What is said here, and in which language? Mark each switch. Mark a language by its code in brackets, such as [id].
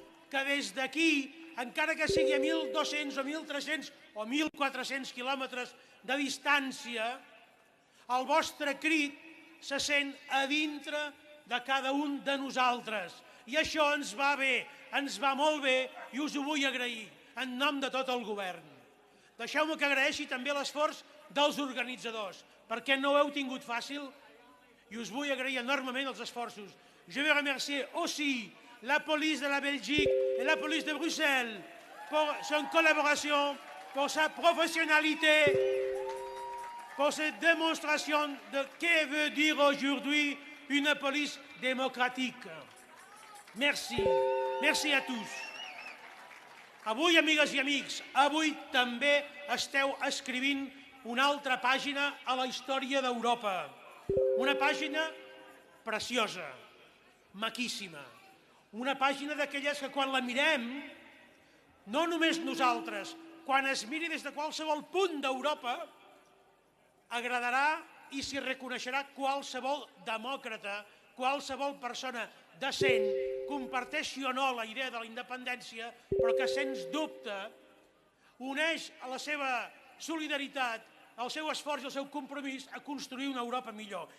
[ca] que des d'aquí, encara que sigui a 1.200 o 1.300 o 1.400 quilòmetres de distància, el vostre crit se sent a dintre de cada un de nosaltres. I això ens va bé, ens va molt bé i us ho vull agrair en nom de tot el govern. Deixeu-me que agraeixi també l'esforç dels organitzadors, perquè no ho heu tingut fàcil i us vull agrair enormement els esforços. [fr] Je veux remercier aussi la police de la Belgique et la police de Bruxelles pour son collaboration, pour sa professionnalité, pour cette démonstration de que veut dire aujourd'hui une police démocratique. Merci. Merci a tous. [ca] Avui, amigues i amics, avui també esteu escrivint una altra pàgina a la història d'Europa. Una pàgina preciosa, maquíssima. Una pàgina d'aquelles que quan la mirem, no només nosaltres, quan es miri des de qualsevol punt d'Europa, agradarà i s'hi reconeixerà qualsevol demòcrata, qualsevol persona decent, comparteixi o no la idea de la independència, però que sens dubte uneix a la seva solidaritat, al seu esforç i al seu compromís a construir una Europa millor.